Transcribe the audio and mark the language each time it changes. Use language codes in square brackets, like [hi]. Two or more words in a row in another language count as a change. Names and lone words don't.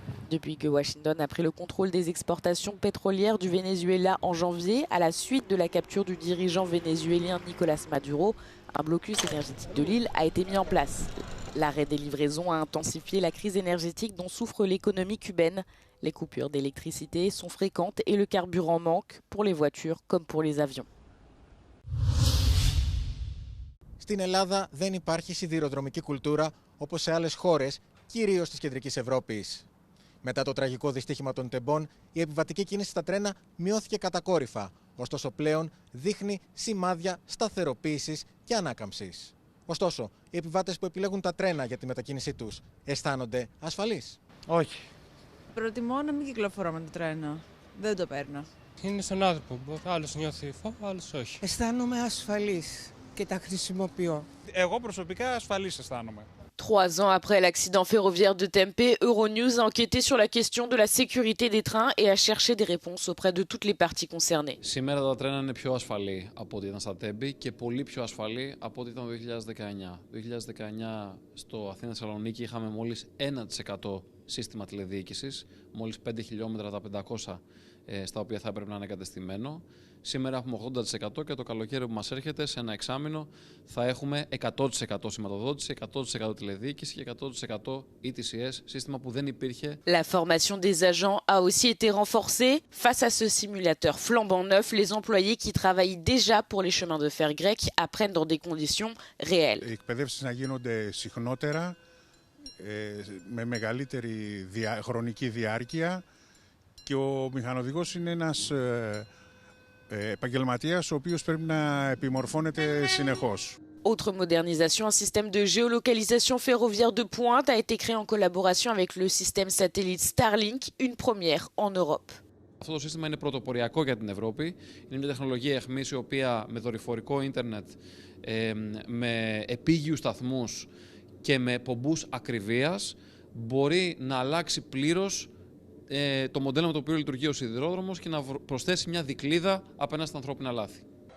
[fr] Depuis que Washington a pris le contrôle des exportations pétrolières du Venezuela en janvier, à la suite de la capture du dirigeant vénézuélien Nicolás Maduro, un blocus énergétique de l'île a été mis en place. L'arrêt des livraisons a intensifié la crise énergétique dont souffre l'économie cubaine. Les coupures d'électricité sont fréquentes et le carburant manque pour les voitures comme pour les avions. [el] Στην Ελλάδα δεν υπάρχει σιδηροδρομική κουλτούρα όπως σε άλλες χώρες, κυρίως της Κεντρικής Ευρώπης. Μετά το τραγικό δυστύχημα των τεμπών, η επιβατική κίνηση στα τρένα μειώθηκε κατακόρυφα. Ωστόσο, πλέον δείχνει σημάδια σταθεροποίησης και ανάκαμψης. Ωστόσο, οι επιβάτες που επιλέγουν τα τρένα για τη μετακίνησή τους αισθάνονται ασφαλείς? Όχι. Προτιμώ να μην κυκλοφορώ με το τρένο. Δεν το παίρνω. Είναι στον άνθρωπο. Άλλος νιώθει φόβο, άλλος όχι. Αισθάνομαι ασφαλής και τα χρησιμοποιώ. Εγώ προσωπικά ασφαλής αισθάνομαι. [fr] 3 ans après l'accident ferroviaire de Tempe, Euronews a enquêté sur la question de la sécurité des trains et a cherché des réponses auprès de toutes les parties concernées. [el] Σήμερα τα τρένα είναι πιο ασφαλή από ό,τι ήταν στα Τέμπη και πολύ πιο ασφαλή από ό,τι ήταν το 2019. Το 2019 στο Αθήνα-Θεσσαλονίκη είχαμε μόλις 1% σύστημα τηλεδιοίκησης, μόλις 5 χιλιόμετρα τα 500 στα οποία θα έπρεπε να είναι εγκατεστημένο. Σήμερα έχουμε 80% και το καλοκαίρι που μας έρχεται, σε ένα εξάμηνο, θα έχουμε 100% σηματοδότηση, 100% τηλεδιοίκηση και 100% ETCS, σύστημα που δεν υπήρχε. [fr] La formation des agents a aussi été renforcée. Face à ce simulateur flambant neuf, les employés qui travaillent déjà pour les chemins de fer grecs apprennent dans des conditions réelles. [el] Οι εκπαιδεύσεις να γίνονται συχνότερα, με μεγαλύτερη χρονική διάρκεια και ο μηχανοδηγός είναι ένας επαγγελματίας ο οποίος πρέπει να επιμορφώνεται συνεχώς. [fr] Autre modernisation, un système de géolocalisation ferroviaire de pointe a été créé en collaboration avec le système satellite Starlink, une première en Europe. [el] Αυτό το σύστημα είναι πρωτοποριακό για την Ευρώπη. Είναι μια τεχνολογία αιχμής η οποία με δορυφορικό ίντερνετ, με επίγειους σταθμούς και με πομπούς ακριβίας μπορεί να αλλάξει πλήρως το μοντέλο με το οποίο λειτουργεί ο σιδηρόδρομος και να προσθέσει μια δικλείδα απέναντι στα ανθρώπινα λάθη.